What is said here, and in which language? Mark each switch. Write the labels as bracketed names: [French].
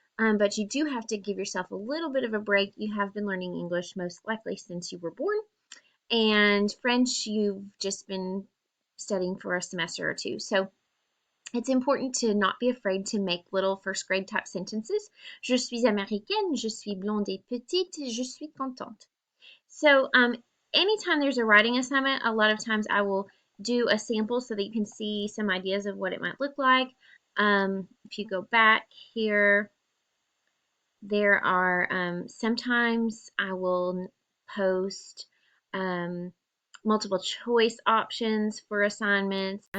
[English] But you do have to give yourself a little bit of a break. You have been learning English most likely since you were born, and French you've just been studying for a semester or two. So it's important to not be afraid to make little first grade type sentences. [French] Je suis américaine, je suis blonde et petite, je suis contente. [English] So anytime there's a writing assignment, a lot of times I will do a sample so that you can see some ideas of what it might look like. If you go back here, there are sometimes I will post multiple choice options for assignments.